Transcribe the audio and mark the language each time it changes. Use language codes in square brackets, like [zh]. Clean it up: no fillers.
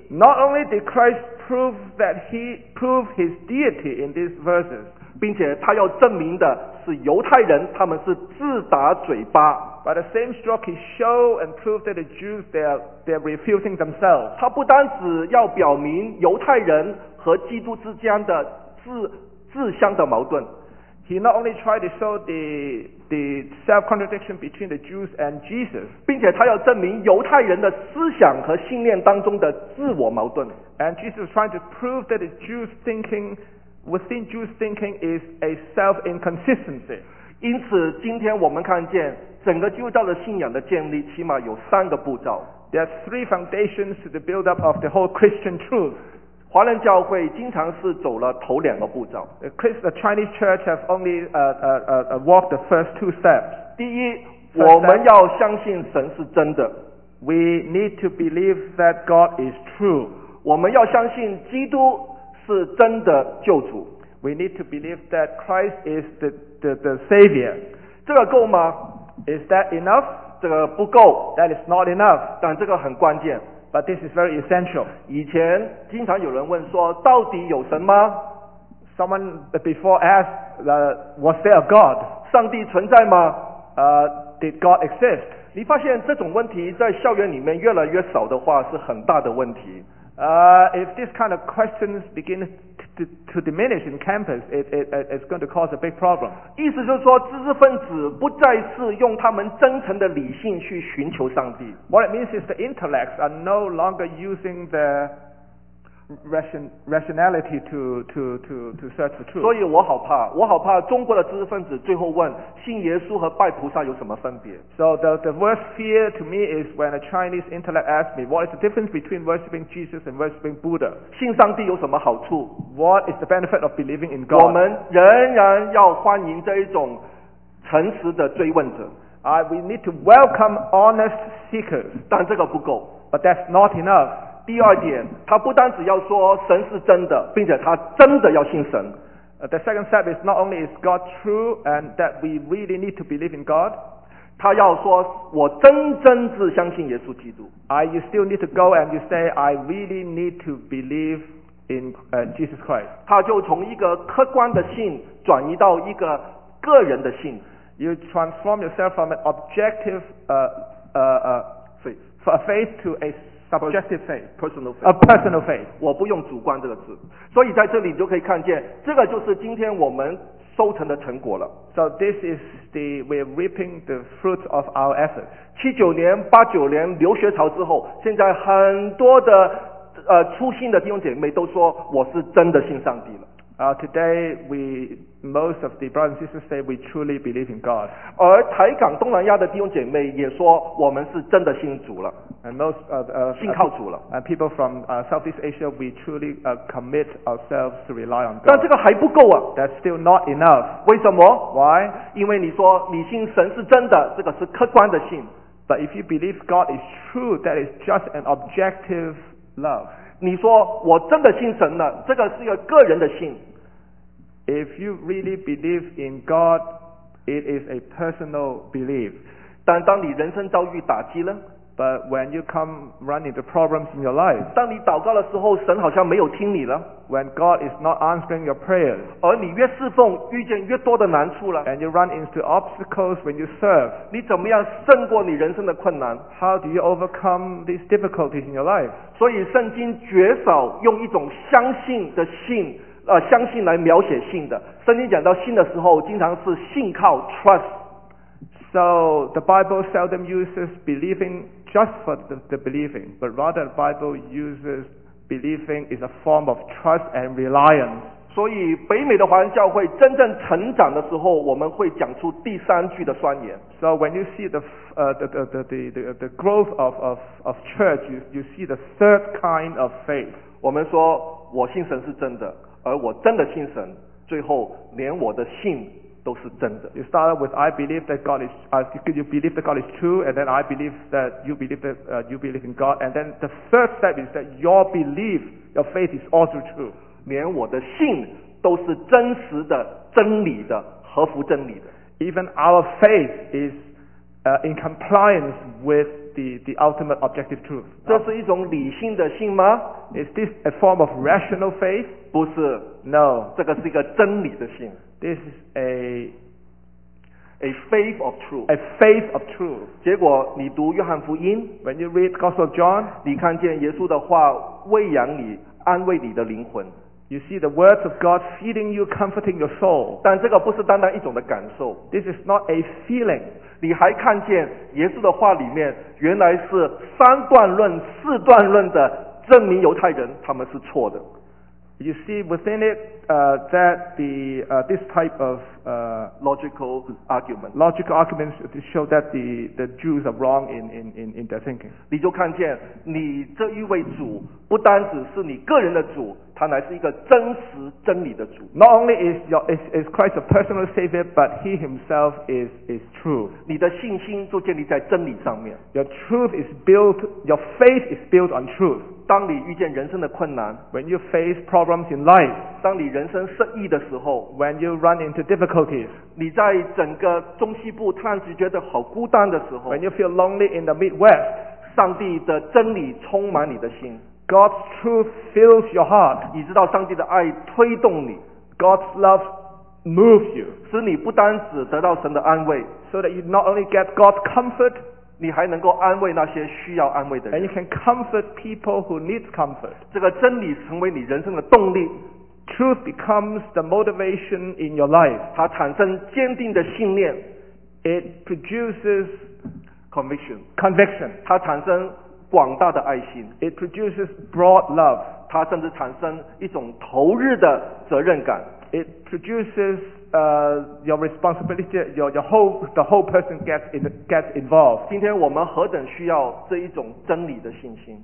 [en] Not only did Christ prove that he proved his deity in these verses, [zh] 并且他要证明的是犹太人他们是自打嘴巴。 [en] By the same stroke, he showed and proved that the Jews they're refusing themselves. [zh] 他不单只要表明犹太人和基督之间的自相的矛盾。 [en] He not only tried to show the self-contradiction between the Jews and Jesus, [zh] 并且他要证明犹太人的思想和信念当中的自我矛盾。 [en] And Jesus was trying to prove that the Jews' thinking, within Jews' thinking is a self-inconsistency. [zh] 因此今天我们看见整个基督教的信仰的建立起码有三个步骤。 [en] There are three foundations to the build-up of the whole Christian truth. [zh] 华人教会经常是走了头两个步骤。 [en] The Chinese church have only walked the first two steps. [zh] 第一，我们要相信神是真的。 [en] We need to believe that God is true. [zh] 我们要相信基督是真的救主。 [en] We need to believe that Christ is the Savior. [zh] 这个够吗？ [en] Is that enough? [zh] 这个不够。 [en] That is not enough. [zh] 但这个很关键。 [en] But this is very essential. [zh] 以前经常有人问说，到底有神吗？ [en] Someone before asked, was there a God? [zh] 上帝存在吗？ [en] Did God exist? [zh] 你发现这种问题在校园里面越来越少的话是很大的问题。 [en] If this kind of questions begin to diminish in campus, it's going to cause a big problem. [zh] 意思就是说，知识分子不再是用他们真诚的理性去寻求上帝。 [en] What it means is the intellects are no longer using their rationality to search the truth. [zh] 所以我好怕，我好怕中国的知识分子最后问，信耶稣和拜菩萨有什么分别？ [en] So the worst fear to me is when a Chinese intellect asks me, what is the difference between worshipping Jesus and worshipping Buddha? [zh] 信上帝有什么好处？ [en] What is the benefit of believing in God? [zh] 我们仍然要欢迎这一种诚实的追问者。 [en] We need to welcome honest seekers. [zh] 但这个不够。 [en] But that's not enough. [zh] 第二点，他不单只要说神是真的，并且他真的要信神。 [en] The second step is not only is God true and that we really need to believe in God. [zh] 他要说我真真是相信耶稣基督。 [en] You still need to go and you say I really need to believe in Jesus Christ. [zh] 他就从一个客观的信转移到一个个人的信。 [en] You transform yourself from an objective faith to a subjective faith, a personal faith. [zh] 我不用主观这个字，所以在这里你就可以看见，这个就是今天我们收成的成果了。 [en] So this is the we're reaping the fruits of our efforts. [zh] 79年、89年留学潮之后，现在很多的初信的弟兄姐妹都说我是真的信上帝了。 [en] Today we most of the brothers and sisters say we truly believe in God. [zh] 而台港东南亚的弟兄姐妹也说我们是真的信主了。 [en] And most and people from Southeast Asia, we truly commit ourselves to rely on God. [zh] 但这个还不够啊。 [en] That's still not enough. [zh] 为什么？ [en] Why? [zh] 因为你说你信神是真的，这个是客观的信。 [en] But if you believe God is true, that is just an objective love. [zh] 你说我真的信神了，这个是一个个人的信。 [en] If you really believe in God, it is a personal belief. [zh] 但当你人生遭遇打击了。 [en] But when you come running into problems in your life, [zh] 当你祷告的时候，神好像没有听你了。 [en] When God is not answering your prayers, [zh] 而你越侍奉，遇见越多的难处了。 [en] And you run into obstacles when you serve, [zh] 你怎么样胜过你人生的困难？ [en] How do you overcome these difficulties in your life? [zh] 所以圣经绝少用一种相信的信，相信来描写信的。圣经讲到信的时候，经常是信靠 trust。 [en] So the Bible seldom uses believing just for the believing, but rather the Bible uses believing is a form of trust and reliance. [zh] 所以北美的华人教会真正成长的时候，我们会讲出第三句的宣言。 [en] So when you see the growth of church, you see the third kind of faith. [zh] 我们说我信神是真的，而我真的信神，最后连我的信。都是真的。 [en] You start with I believe that God is, you believe that God is true, and then I believe that you believe that, you believe in God, and then the third step is that your belief, your faith is also true. [zh] 连我的信都是真实的、真理的、合乎真理的。 [en] Even our faith is, in compliance with the ultimate objective truth. [zh] 这是一种理性的信吗？ [en] Is this a form of rational faith? [zh] 不是。 [en] No. [zh] 这个是一个真理的信。 [en] This is a faith of truth. A faith of truth. [zh] 结果你读约翰福音， [en] when you read Gospel of John, [zh] 你看见耶稣的话喂养你，安慰你的灵魂。 [en] You see the words of God feeding you, comforting your soul. [zh] 但这个不是单单一种的感受。 [en] This is not a feeling. [zh] 你还看见耶稣的话里面原来是三段论、四段论的证明犹太人他们是错的。 [en] You see within it, that the, this type of, logical argument. Logical arguments to show that the Jews are wrong in their thinking. [zh] 你就看见你这一位主不单只是你个人的主，他乃是一个真实真理的主。 [en] Not only is Christ a personal savior, but he himself is true. [zh] 你的信心就建立在真理上面。 [en] Your truth is built, your faith is built on truth. [zh] 当你遇见人生的困难， [en] when you face problems in life, [zh] 当你人生失意的时候， [en] when you run into difficulties, [zh] 你在整个中西部突然觉得好孤单的时候， [en] when you feel lonely in the Midwest, [zh] 上帝的真理充满你的心， [en] God's truth fills your heart, [zh] 你知道上帝的爱推动你， [en] God's love moves you, [zh] 使你不单只得到神的安慰， [en] so that you not only get God's comfort, [zh] 你还能够安慰那些需要安慰的人。 [en] And you can comfort people who need comfort. [zh] 这个真理成为你人生的动力。 [en] Truth becomes the motivation in your life. [zh] 它产生坚定的信念。 [en] It produces conviction. Conviction. [zh] 它产生广大的爱心。 [en] It produces broad love. [zh] 它甚至产生一种投入的责任感。 [en] It produces your responsibility, the whole person gets involved. [zh] 今天我们何等需要这一种真理的信心。